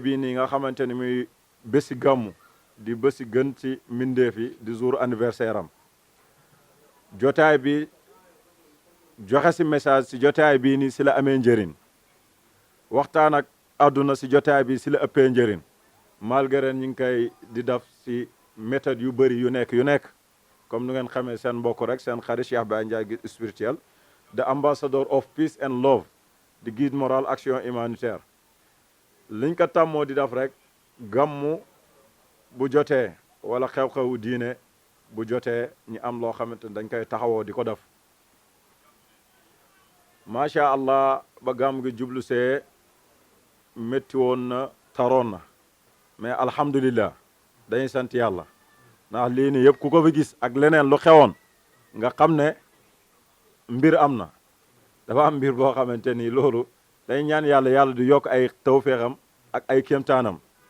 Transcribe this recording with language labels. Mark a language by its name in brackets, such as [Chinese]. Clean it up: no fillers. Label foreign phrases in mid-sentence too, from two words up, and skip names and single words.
[Wolof] bii nii nga xamante ni muy bési gàmmu di bési gën ci mbindeef yi di jour anniversaire am jotaay bi joxe si message si jotaay bii nii si la amee njëriñ waxtaan ak àdduna si jotaay bi si la ëppee njëriñ malgré ñu ngi koy di def si méthode yu bëri yu nekk comme nu ngeen xamee seen mbokk rek seen xarit Cheikh Baye Ndiaye [French] guide spirituel [English] the ambassador of peace and love [Wolof] di guide moral [French] action humanitaire [Wolof] liñ ko tàmmoo di def rek gàmmu bu jotee wala xew-xewu diine bu jotee ñu am loo xamante ne dañ koy taxawoo di ko def [Arabic] ما شاء الله [Wolof] ba gàmm gi jublu see métti woon na taroon na mais alhamdulillah dañuy sant yàlla ndax lii nii yëpp ku ko fi gis ak leneen lu xewoon nga xam ne mbir am na dafa am mbir boo xamante ni loolu dañ ñaan yàlla di yokk ay tawféexam ak ay kéemtaanam